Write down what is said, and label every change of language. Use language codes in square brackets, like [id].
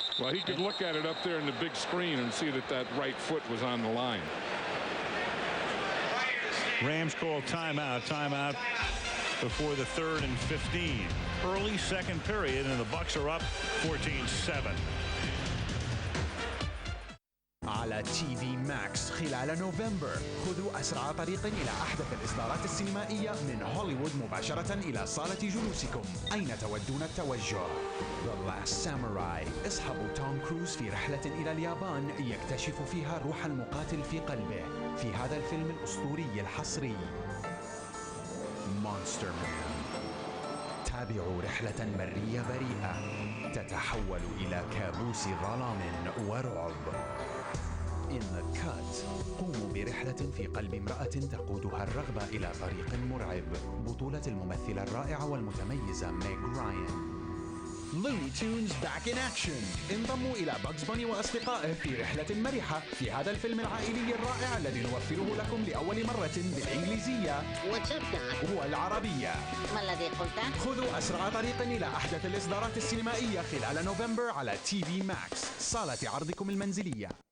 [en] Well, he could look at it up there in the big screen and see that that right foot was on the line. Rams call timeout before the 3rd and 15. Early second period, and the Bucks are up 14-7. [ar] على تي في ماكس خلال نوفمبر خذوا أسرع طريق إلى أحدث الإصدارات السينمائية من هوليوود مباشرة إلى صالة جلوسكم. أين تودون التوجه؟ The Last Samurai. اصحبوا توم كروز في رحلة إلى اليابان يكتشف فيها روح المقاتل في قلبه في هذا الفيلم الأسطوري الحصري مونستر مان. تابعوا رحلة مرية بريئة تتحول إلى كابوس ظلام ورعب. In the Cut قوموا برحلة في قلب امرأة تقودها الرغبة إلى طريق مرعب. بطولة الممثلة الرائعة والمتميزة ميغ راين. [en] Looney Tunes back in action. [ar] انضموا إلى باجز باني وأصدقائه في رحلة مرحة في هذا الفيلم العائلي الرائع الذي نوفره لكم لأول مرة بالإنجليزية والعربية. ما الذي قلته؟ خذوا أسرع طريق إلى أحدث الإصدارات السينمائية خلال نوفمبر على تي في ماكس صالة عرضكم المنزلية.